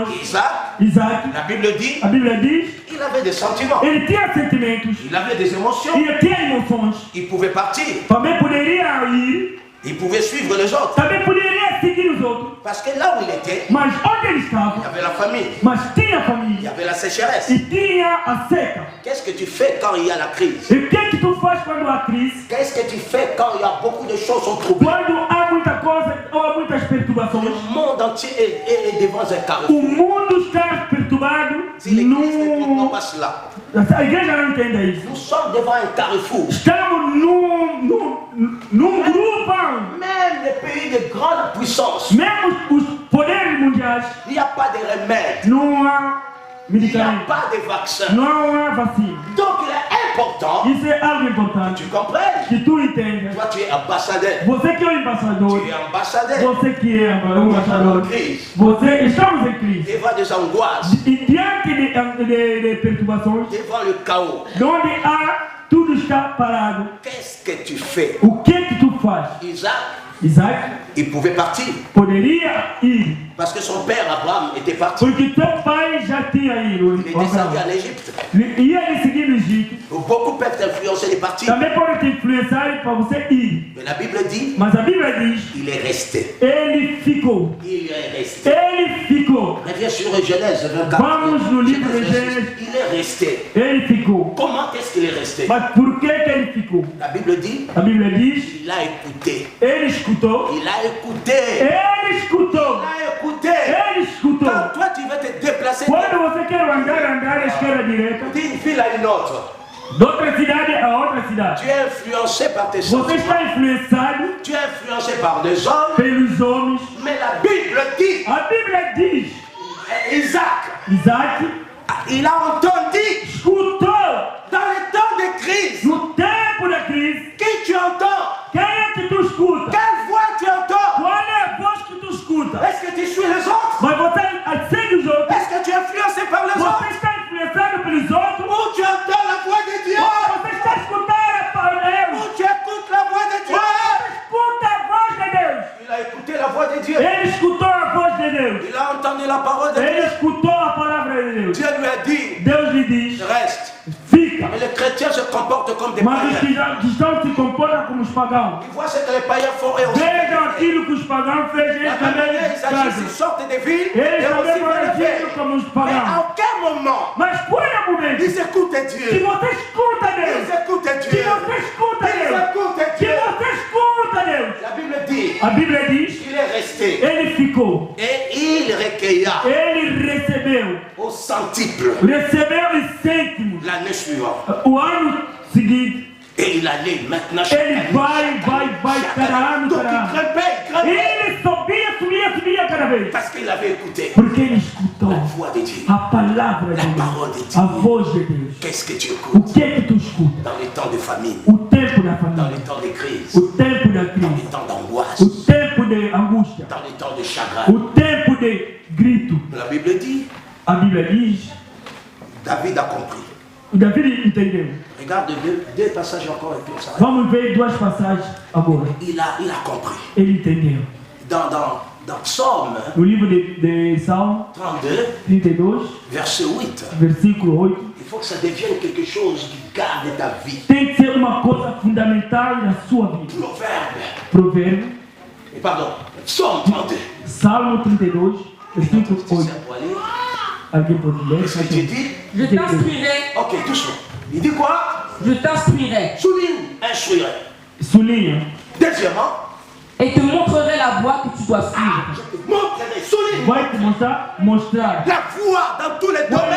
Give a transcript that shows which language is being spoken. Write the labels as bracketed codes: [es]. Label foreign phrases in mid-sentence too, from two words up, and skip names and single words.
[fr] Isaac, Isaac, la Bible dit, [pt] a Bíblia diz, [fr] il avait des sentiments, [pt] ele tinha sentimentos, [fr] il avait des émotions, [pt] ele tinha emoções. [fr] il pouvait partir, [pt] Também poderia ir, [fr] il pouvait suivre les autres. [pt] também poderia seguir os outros. [fr] Parce que là où il était, [pt] Mas onde ele [fr] il y [pt] estava, [fr] avait la famille, [pt] mas tinha [fr] il y [pt] família [fr] avait la sécheresse. [pt] e tinha a seca. [fr] Qu'est-ce que tu fais quand il y a la crise? [pt] E o que tu faz quando há crise? [fr] Qu'est-ce que tu fais quand il y a beaucoup de choses sont troublées? [pt] Quando há muita coisa ou há muitas perturbações? [fr] Le monde entier est devant un carrefour. [pt] O mundo está perturbado. [fr] Si l'église ne comprend pas cela, [pt] A igreja não entende isso. [fr] nous sommes devant un carrefour. [pt] Estamos num grupo. [fr] Même les pays de grande puissance, [pt] Mesmo os poderes mundiais, [fr] il n'y a pas de remède, [pt] não há [fr] il n'y a [pt] medicamento, [fr] pas de vaccin. [pt] não há vacina. [fr] Donc il est important [pt] Isso é algo [fr] que [pt] importante [fr] tu comprennes. [pt] que tu entendas. [fr] Toi, tu es ambassadeur. [pt] Você que é o embaixador, [fr] Tu es ambassadeur. [pt] você que é o embaixador, [fr] Crise. [pt] você estamos em crise. [fr] Devant des angoisses, [pt] E diante de perturbações, [fr] devant le chaos, [pt] onde há tudo está parado, [fr] qu'est-ce que tu fais? [pt] o que tu faz? [fr] Isaac, [pt] Isaac [fr] il pouvait partir [pt] poderia ir, [fr] parce que son père Abraham était parti. [pt] porque teu pai já tinha ido. [fr] Il est descendu en Égypte. [pt] Ia lhe seguir no Egito. [fr] Beaucoup peuvent t'influencer de partir. [pt] Também pode te influenciar para você ir. [fr] Mais la Bible dit, [pt] Mas a Bíblia diz, [fr] il est resté. [pt] ele ficou. [fr] Il est resté. [pt] Ele ficou. [fr] Reviens sur Genèse 24. [pt] Vamos no livro de Gênesis. [fr] Il est resté. [pt] Ele ficou. [fr] Comment est-ce qu'il est resté? [pt] Mas por que ele ficou? [fr] La Bible dit, [pt] A Bíblia diz, [fr] il a écouté. [pt] ele escutou. [fr] Il a écouté. [pt] Ele escutou. [fr] Il a écouté. [pt] Ele escutou. [fr] Quand toi tu veux te déplacer [pt] Quando você quer andar à esquerda direita, [fr] d'une ville à une autre, [pt] d'outra cidade a outra cidade, [fr] tu es influencé par tes [pt] você [fr] sentiments. [pt] está influenciado [fr] Tu es influencé par des hommes. [pt] pelos homens. [fr] Mais la Bible dit, [pt] A Bíblia diz, [fr] Isaac, [pt] Isaac [fr] il a entendu [pt] escutou [fr] dans les temps de crise. [pt] no tempo da crise. [fr] Qui tu entends? [pt] Quem é que tu escuta? [fr] Quelle voix tu entends? [pt] Qual é a voz que tu escuta? [fr] Est-ce que tu suis les autres? [pt] Mas você segue os outros? [fr] Est-ce que tu es influencé par les autres? [pt] Você está influenciado pelos outros? [fr] Ou tu entends la voix de Dieu? [pt] Ou você está escutando a Deus? [fr] Ou tu écoutes la voix de Dieu? [pt] Você escuta a voz de Deus? [fr] Il a écouté la voix de Dieu. [pt] Ele escutou a voz de Deus. [fr] Il a entendu la parole de [pt] Ele [fr] Dieu. [pt] escutou a palavra de Deus. [fr] Dieu lui a dit, [pt] Deus lhe diz, [fr] reste. [pt] fica. [fr] Mais les chrétiens se comportent comme des [pt] Mas os [fr] païens. [pt] cristãos se comportam como os pagãos. [fr] Ils voient ce que les païens font et aussi. [pt] Vejam aquilo que os pagãos fez, eles também [fr] Ils agissent, ils [pt] fazem. [fr] sortent des villes [pt] Eles [fr] et aussi [pt] também vão [fr] vont le [pt] agir [fr] faire. [pt] como os [fr] Mais à [pt] pagãos. [fr] aucun moment, [pt] Mas por um momento, [fr] ils écoutent [pt] se [fr] Dieu. [pt] você escuta Deus, [fr] Ils écoutent [pt] se [fr] Dieu. [pt] você escuta [fr] Ils [pt] Deus, [fr] écoutent [pt] se [fr] Dieu. [pt] você escuta Deus, [fr] La Bible dit, [pt] a Bíblia diz, [fr] il est resté [pt] ele ficou, [fr] et il recueilla [pt] ele recebeu [fr] au centuple [pt] os cêntimos. [fr] l'année suivante. [pt] O ano seguinte, [fr] Et il allait maintenant chaque [pt] ele [fr] année. [pt] vai, cada ano, [fr] Donc [pt] cada [fr] il [pt] ano. [fr] grimpait. [pt] Ele subia cada vez. [fr] Parce qu'il avait écouté [pt] Porque ele escutou [fr] la voix de Dieu. [pt] a palavra de [fr] La parole de [pt] Deus, [fr] Dieu. [pt] a voz de Deus. [fr] Qu'est-ce que tu [pt] O [fr] écoutes [pt] que é que tu escuta? [fr] dans les temps de famine, [pt] O tempo da [fr] dans les [pt] família, [fr] temps de crise, [pt] o tempo da [fr] dans les [pt] crise, [fr] temps d'angoisse, [pt] o tempo de angústia, [fr] dans les temps de chagrin? [pt] o tempo de grito. [fr] La Bible dit, [pt] A Bíblia diz, [fr] David a compris. [pt] o Davi entendeu. [fr] Regarde deux passages encore et puis on s'arrête. [pt] Vamos ver duas passagens agora. [fr] Il a compris. [pt] Ele entendeu. [fr] Dans Psaume [pt] No livro de Salmo [fr] 32, [pt] 32, [fr] verset 8, [pt] versículo 8, [fr] il faut que ça devienne quelque chose qui garde ta vie. [pt] tem que ser uma coisa fundamental na sua vida. [fr] Proverbe, [pt] Provérbio, [fr] pardon, Psaume 32. [pt] Salmo 32, versículo [fr] Tu [pt] 8. [fr] sais quoi lire? [pt] Alguém pode ler? [fr] Qu'est-ce que tu dis? Je t'instruirai, Ok, doucement. Il dit quoi? je t'instruirai. Souligne, instruirait. [pt] Sublinha. [fr] Deuxièmement, Et te montrerai la voie que tu dois suivre. Je te montrerai, souligne. [pt] Vai te mostrar [fr] La voie dans tous les [pt] qual é